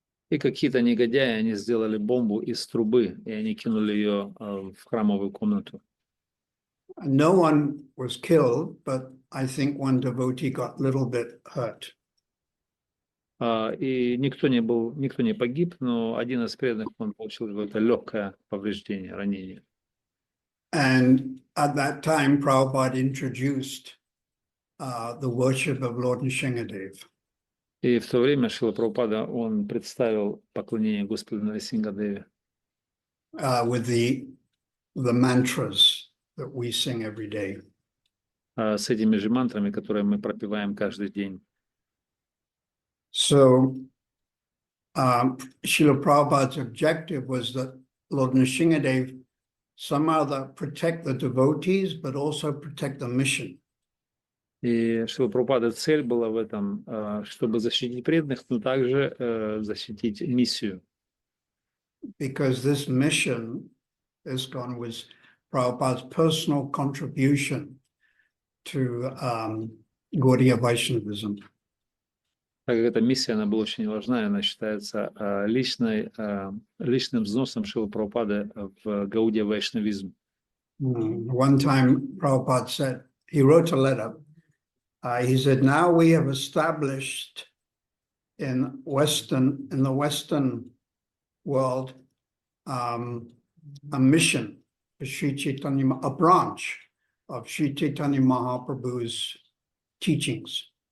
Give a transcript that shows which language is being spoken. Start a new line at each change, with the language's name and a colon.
Russian: И какие-то негодяи, они сделали бомбу из трубы, и они кинули ее в храмовую комнату.
English: No one was killed, but I think one devotee got a little bit hurt.
Russian: И никто не погиб, но один из преданных, он получил какое-то легкое повреждение, ранение.
English: And at that time, Prabhupada introduced the worship of Lord Nrsingadev.
Russian: И в то время Шрила Прабхупада, он представил поклонение Господу Нарсингадеве
English: With the mantras that we sing every day.
Russian: с этими же мантрами, которые мы пропеваем каждый день.
English: So Srila Prabhupada's objective was that Lord Nrsingadev somehow protect the devotees, but also protect the mission.
Russian: И Шрила Прабхупада цель была в этом, чтобы защитить преданных, но также защитить миссию.
English: Because this mission, ISKCON, was Prabhupada's personal contribution to Gaudiya Vaishnavism.
Russian: Так как эта миссия, она была очень важна, и она считается личным взносом Шрилы Прабхупады в Гаудия Вайшнавизм.
English: One time, Prabhupada said, he wrote a letter. He said, now we have established in the Western world a mission for Sri Chaitanya, a branch of Sri Chaitanya Mahaprabhu's teachings.